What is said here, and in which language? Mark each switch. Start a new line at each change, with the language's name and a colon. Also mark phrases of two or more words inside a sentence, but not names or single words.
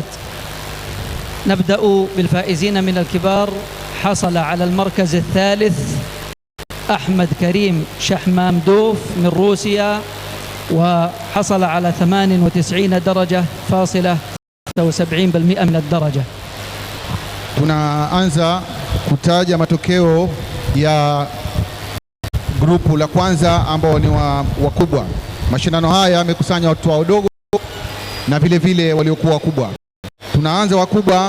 Arabic: نبدأ بالفائزين من الكبار. حصل على المركز الثالث أحمد كريم شحمامدوف من روسيا، وحصل على 98 درجة فاصلة 76% من الدرجة.
Swahili: Tunaanza kutaja matokeo ya grupu la kwanza ambao ni wakubwa. Mashindano haya yamekusanya watu wadogo na vile vile waliokuwa wakubwa. Tunaanza wakubwa.